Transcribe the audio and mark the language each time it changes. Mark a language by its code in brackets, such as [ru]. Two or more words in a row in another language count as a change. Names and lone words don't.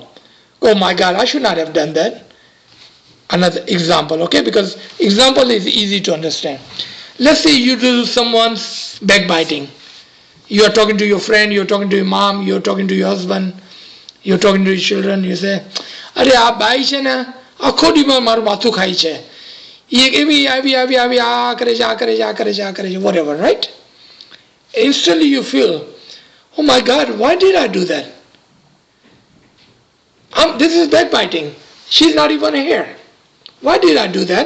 [en] Oh my God, I should not have done that. Another example, okay? Because example is easy to understand. Let's say you do someone's backbiting. You are talking to your friend, you're talking to your mom, you're talking to your husband, you're talking to your children, you say, [gu] "અરે આપ ભાઈ છે ના, આખો દી મા મારું માથું ખાય છે. [en] Whatever, right? Instantly you feel, oh my God, why did I do that? This is backbiting. She's not even here. Why did I do that?